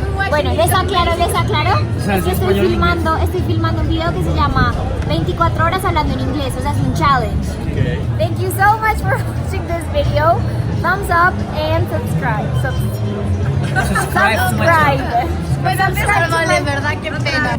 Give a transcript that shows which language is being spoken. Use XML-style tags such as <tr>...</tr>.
<es>Bueno, les aclaro que estoy filmando un video que se llama 24 horas hablando en inglés, o sea, es un challenge.</es> <en>Okay. Thank you so much for watching this video. Thumbs up and subscribe. Subscribe.</en> <es>Pues antes, de verdad, qué pena.</es>